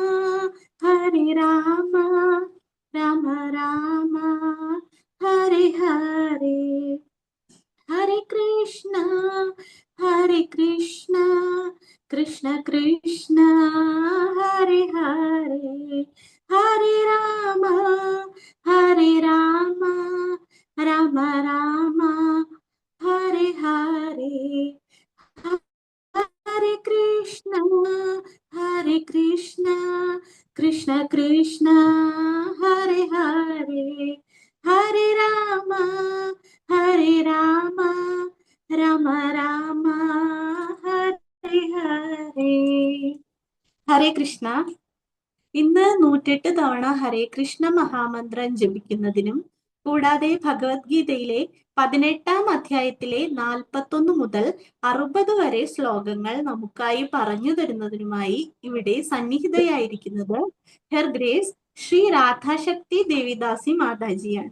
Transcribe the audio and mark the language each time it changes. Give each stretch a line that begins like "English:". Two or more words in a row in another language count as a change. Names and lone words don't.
Sanskrit: राम राम हरे हरे हरे कृष्ण कृष्ण कृष्ण हरे हरे हरे राम राम राम हरे हरे हरे कृष्ण कृष्ण कृष्ण हरे हरे हरे राम राम राम ഹരേ ഹരേ. ഹരേ കൃഷ്ണ.
Malayalam: ഇന്ന് 108 തവണ ഹരേ കൃഷ്ണ മഹാമന്ത്രം ജപിക്കുന്നതിനും കൂടാതെ ഭഗവത്ഗീതയിലെ 18-ാം അധ്യായത്തിലെ 41 മുതൽ 60 വരെ ശ്ലോകങ്ങൾ നമുക്കായി പറഞ്ഞു തരുന്നതിനുമായി ഇവിടെ സന്നിഹിതയായിരിക്കുന്നത്
English: Her Grace
Malayalam: ശ്രീ രാധാശക്തി ദേവിദാസി മാതാജിയാണ്.